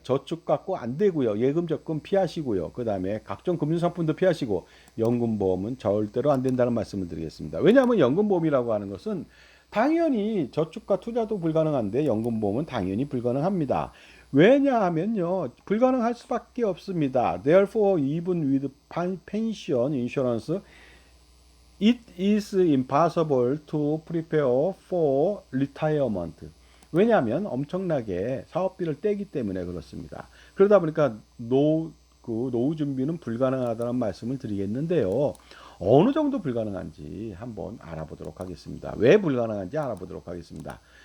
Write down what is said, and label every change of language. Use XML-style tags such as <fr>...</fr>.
<ko>저축 갖고 안 되고요. 예금 적금 피하시고요. 그 다음에 각종 금융상품도 피하시고 연금보험은 절대로 안 된다는 말씀을 드리겠습니다. 왜냐하면 연금보험이라고 하는 것은 당연히 저축과 투자도 불가능한데 연금보험은 당연히 불가능합니다. 왜냐하면요. 불가능할 수밖에 없습니다.</ko> <en>Therefore, even with pension insurance, it is impossible to prepare for retirement.</en> <ko>왜냐하면 엄청나게 사업비를 떼기 때문에 그렇습니다. 그러다 보니까 노후 준비는 불가능하다는 말씀을 드리겠는데요. 어느 정도 불가능한지 한번 알아보도록 하겠습니다. 왜 불가능한지 알아보도록 하겠습니다.</ko>